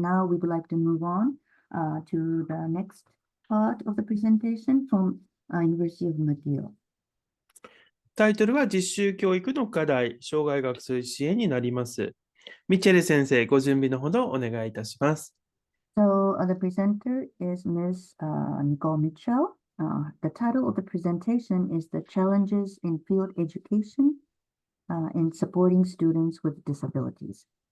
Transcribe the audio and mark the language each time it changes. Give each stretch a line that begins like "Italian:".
English: Now we would like to move on to the next part of the presentation from University of McGill.
Japanese: タイトルは実習教育の課題、障害学習支援になります。ミチェル先生、ご準備のほどお願いいたします。
English: So the presenter is Ms. Nicole Mitchell. The title of the presentation is The Challenges in Field Education in Supporting Students with Disabilities.